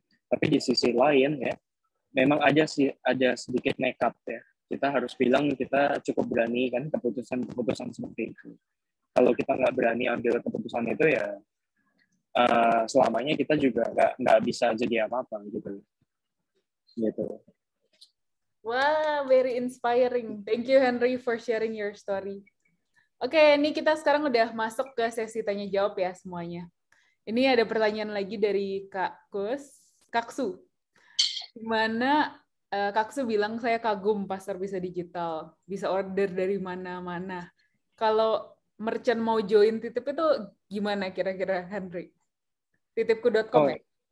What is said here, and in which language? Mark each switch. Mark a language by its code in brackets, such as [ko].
[id] Tapi di sisi lain ya, memang ada sedikit nekat ya. Kita harus bilang kita cukup berani kan keputusan-keputusan seperti itu. Kalau kita nggak berani ambil keputusan itu ya selamanya kita juga nggak bisa jadi apa-apa gitu. [en] Wah, very inspiring. Thank you Henry for sharing your story. [id] Oke, ini kita sekarang udah masuk ke sesi tanya jawab ya semuanya. Ini ada pertanyaan lagi dari Kak Su. Gimana Kak Su bilang saya kagum pasar bisa digital, bisa order dari mana-mana. Kalau merchant mau join Titip itu gimana kira-kira Henry? Titipku.com ya?